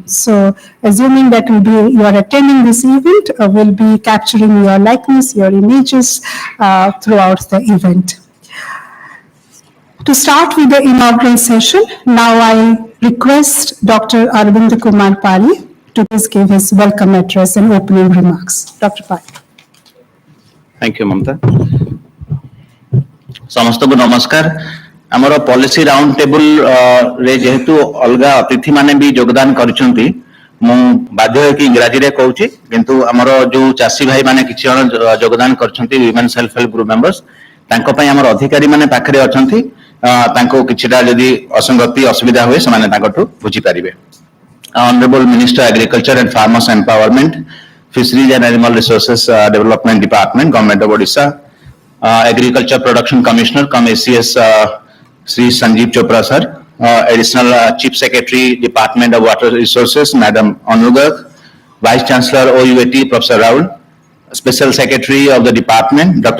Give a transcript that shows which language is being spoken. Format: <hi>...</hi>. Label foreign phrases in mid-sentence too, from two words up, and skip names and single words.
<en>So, assuming that you are attending this event, we'll be capturing your likeness, your images throughout the event. To start with the inaugural session, now I request Dr. Aravind Kumar Pali to please give his welcome address and opening remarks. Dr. Pali. Thank you, Mamta.</en> <or>ସମସ୍ତଙ୍କୁ ନମସ୍କାର ଆମର</or> <en>policy round table</en> <or>ରେ ଯେହେତୁ ଅଲଗା ଅତିଥି ମାନେ ବି ଯୋଗଦାନ କରିଛନ୍ତି ମୁଁ ବାଧ୍ୟ ହେଇକି ଇଂରାଜୀରେ କହୁଛି କିନ୍ତୁ ଆମର ଯୋଉ ଚାଷୀ ଭାଇ ମାନେ କିଛି ଜଣ ଯୋଗଦାନ କରିଛନ୍ତି</or> <en>women self help group members</en> <or>ତାଙ୍କ ପାଇଁ ଆମର ଅଧିକାରୀ ମାନେ ପାଖରେ ଅଛନ୍ତି ତାଙ୍କୁ କିଛିଟା ଯଦି ଅସଙ୍ଗତି ଅସୁବିଧା ହୁଏ ସେମାନେ ତାଙ୍କଠୁ ବୁଝି ପାରିବେ</or> <en>Honorable Minister Agriculture and Farmers Empowerment Fisheries and Animal Resources Development Department Government of Odisha Agriculture Production Commissioner come ACS Sri Sanjeev Chopra sir, Additional Chief Secretary Department of Water Resources Madam Anu Garg, Vice Chancellor OUAT Professor Raul, Special Secretary of the Department Dr.</en>